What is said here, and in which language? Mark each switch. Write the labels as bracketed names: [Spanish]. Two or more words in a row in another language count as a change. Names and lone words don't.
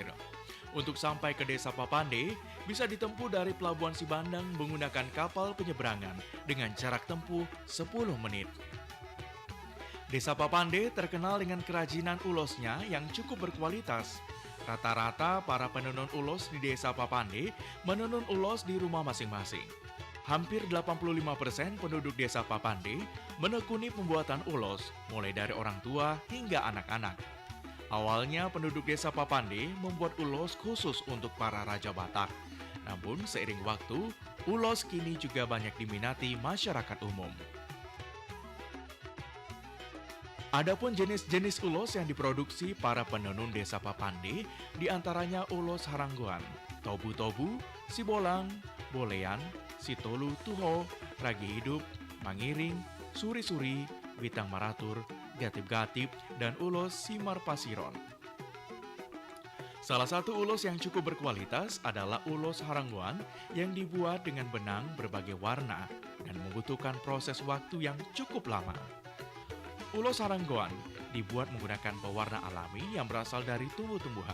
[Indonesian] Untuk sampai ke Desa Papande bisa ditempuh dari Pelabuhan Sibandang menggunakan kapal penyeberangan dengan jarak tempuh 10 menit. Desa Papande terkenal dengan kerajinan ulosnya yang cukup berkualitas. Rata-rata para penenun ulos di Desa Papande menenun ulos di rumah masing-masing. Hampir 85% penduduk Desa Papande menekuni pembuatan ulos, mulai dari orang tua hingga anak-anak. Awalnya penduduk Desa Papande membuat ulos khusus untuk para Raja Batak. Namun seiring waktu, ulos kini juga banyak diminati masyarakat umum. Adapun jenis-jenis ulos yang diproduksi para penenun Desa Papande diantaranya ulos Harangguan, Tobu-Tobu, Sibolang, Bolean, Sitolu Tuho, Ragi Hidup, Mangiring, Suri-Suri, Bitang Maratur, Gatip-Gatip, dan ulos Simar Pasiron. Salah satu ulos yang cukup berkualitas adalah ulos Harangguan yang dibuat dengan benang berbagai warna dan membutuhkan proses waktu yang cukup lama. Ulos Harangguan dibuat menggunakan pewarna alami yang berasal dari tumbuh-tumbuhan.